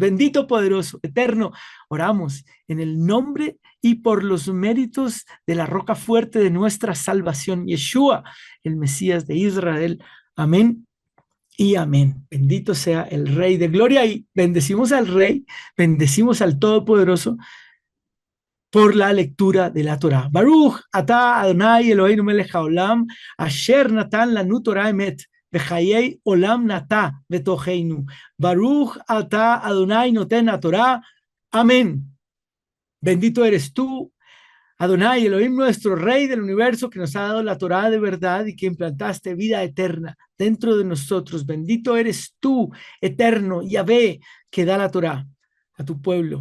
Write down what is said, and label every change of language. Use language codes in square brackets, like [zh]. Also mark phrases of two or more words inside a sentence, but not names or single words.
[es] Bendito, poderoso, eterno, oramos en el nombre y por los méritos de la roca fuerte de nuestra salvación, Yeshua, el Mesías de Israel. Amén y amén. Bendito sea el Rey de Gloria y bendecimos al Rey, bendecimos al Todopoderoso por la lectura de la Torá. [he] ברוך אתה אדוני אלוהינו מלך העולם, אשר נתן לנו תורת אמת, וחיי עולם נטע בתוכנו. ברוך אתה אדוני נותן תורה. [es] Amén. Bendito eres tú, Adonai, Elohim, nuestro Rey del universo, que nos ha dado la Torá de verdad y que implantaste vida eterna dentro de nosotros. Bendito eres tú, eterno, Yahvé, que da la Torá a tu pueblo.